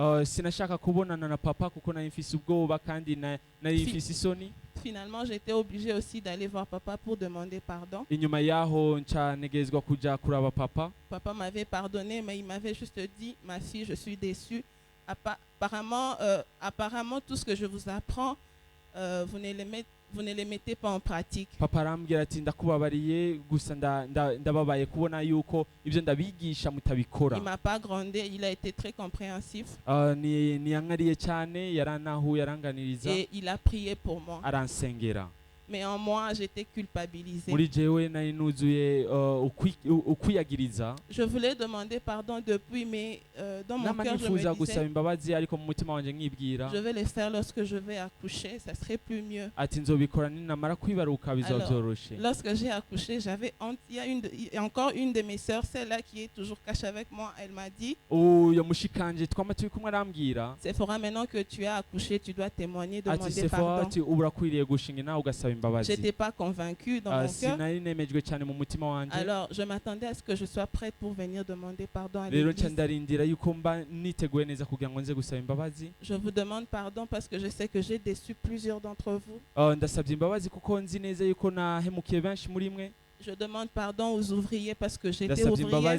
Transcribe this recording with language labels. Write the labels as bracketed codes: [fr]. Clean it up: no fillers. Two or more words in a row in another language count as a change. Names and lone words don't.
[fr] Finalement, j'étais obligée aussi d'aller voir papa pour demander pardon. Papa m'avait pardonné, mais il m'avait juste dit, ma fille, je suis déçue. Apparemment, tout ce que je vous apprends, vous ne les mettez pas en pratique. [rn] Papa arambwira ati ndakubabariye gusa ndababaye kubona yuko ibyo ndabigisha mutabikora. [fr] Il m'a pas grondé, il a été très compréhensif. [rn] Niyankariye cyane yaranahu yaranganiriza. [fr] Et il a prié pour moi. [rn] Aransengera. [fr] Mais en moi, j'étais culpabilisée. [rn] Muri jewe nari nuzuye ukwiyagiriza. [fr] Je voulais demander pardon depuis, mais dans mon cœur, je me disais, [rn] gusaba imbabazi ariko mu mutima wanje nkibwira. [fr] Je vais les faire lorsque je vais accoucher, ça serait plus mieux. [rn] Ati nzobikora ninamara kwibaruka bizabyoroshe. [fr] Lorsque j'ai accouché, j'avais honte. Il y a encore une de mes sœurs, celle-là qui est toujours cachée avec moi, elle m'a dit, [rn] yo mushikanje twama turi kumwe arambwira. [fr] Sephora, maintenant que tu as accouché, tu dois témoigner, demander pardon. [rn] Ati uburakwiriye gushinga nawe ugasaba. [fr] Je n'étais pas convaincue dans mon cœur. Alors, je m'attendais à ce que je sois prête pour venir demander pardon à l'église. Je vous demande pardon parce que je sais que j'ai déçu plusieurs d'entre vous. Je demande pardon aux ouvriers parce que j'étais ouvrière.